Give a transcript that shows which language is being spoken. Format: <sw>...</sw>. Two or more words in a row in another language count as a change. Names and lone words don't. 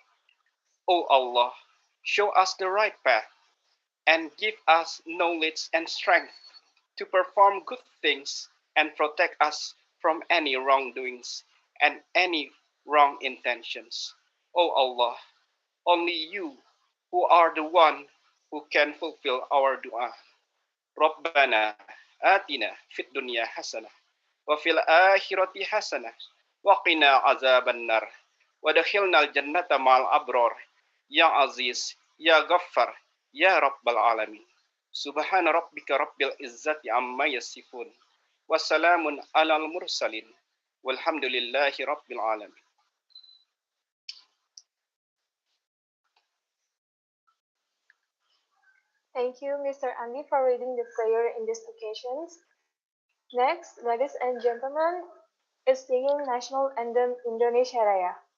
<en>O Allah, show us the right path and give us knowledge and strength to perform good things and protect us from any wrongdoings and any wrong intentions. O Allah, only you who are the one who can fulfill our dua.</en> <ar>ربنا آتنا في الدنيا حسنة وفي الآخرة حسنة وقنا عذاب النار وأدخلنا الجنة مع الأبرار يا عزيز يا غفار يا رب العالمين. سبحان ربك رب العزة عما يصفون وسلام على المرسلين والحمد لله رب العالمين.</ar> <en>Thank you, Mr. Andi, for reading the prayer in these occasions. Next, ladies and gentlemen, is singing National Anthem Indonesia Raya.</en>